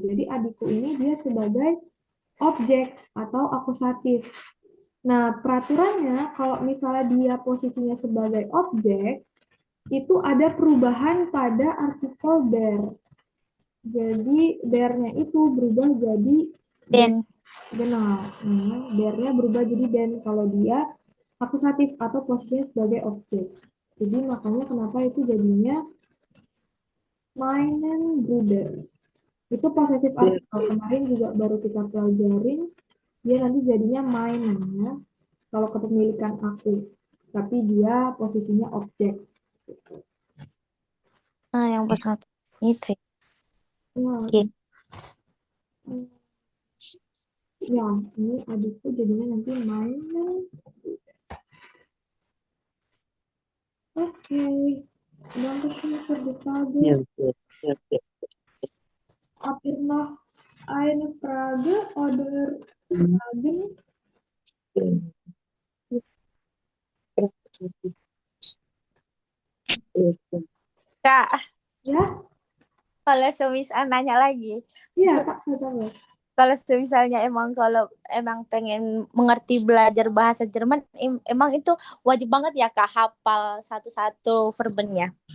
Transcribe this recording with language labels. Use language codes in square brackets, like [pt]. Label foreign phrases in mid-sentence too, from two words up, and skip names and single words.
[id] Jadi adikku ini dia sebagai objek atau akusatif. Nah, peraturannya kalau misalnya dia posisinya sebagai objek, itu ada perubahan pada artikel der. Jadi der-nya itu berubah jadi [de] Den. Genau. [id] Der-nya berubah jadi den kalau dia akusatif atau posisinya sebagai objek. Jadi makanya kenapa itu jadinya [de] meinen Bruder. [id] Itu posesif artikel. Kemarin juga baru kita pelajarin. Dia nanti jadinya meinen ya. Kalau kepemilikan aku. Tapi dia posisinya objek. Yang pas itu. Ya, Oke. ya, ini adikku jadinya nanti meinen. Oke. [de] Dankeschön für die Frage. Habt ihr noch eine Frage oder Fragen? [id] Kak, Ya, kalau semisal nanya lagi, iya Kak, coba. kalau misalnya kalau emang pengen mengerti belajar bahasa Jerman, emang itu wajib banget ya Kak hafal satu-satu verbennya.